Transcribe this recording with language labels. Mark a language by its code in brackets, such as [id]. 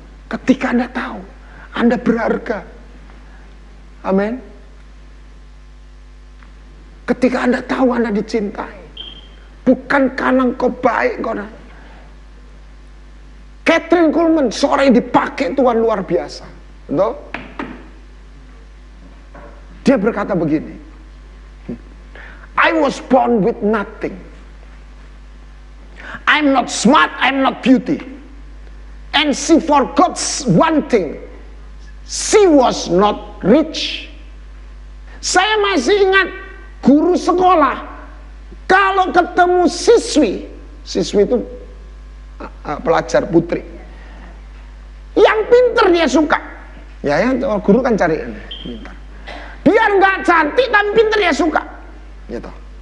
[id] Ketika Anda tahu Anda berharga. Amin. Ketika Anda tahu Anda dicintai, bukan karena engkau baik, Kathryn Kuhlman, seorang yang dipakai Tuhan luar biasa, betul? Dia berkata begini, [en] I was born with nothing. I'm not smart, I'm not beauty. And she forgot one thing. She was not rich. [id] Saya masih ingat guru sekolah, kalau ketemu siswi itu pelajar putri, yang pinter dia suka. Ya, guru kan cari pinter. Biar nggak cantik tapi pinter dia suka. Gitu.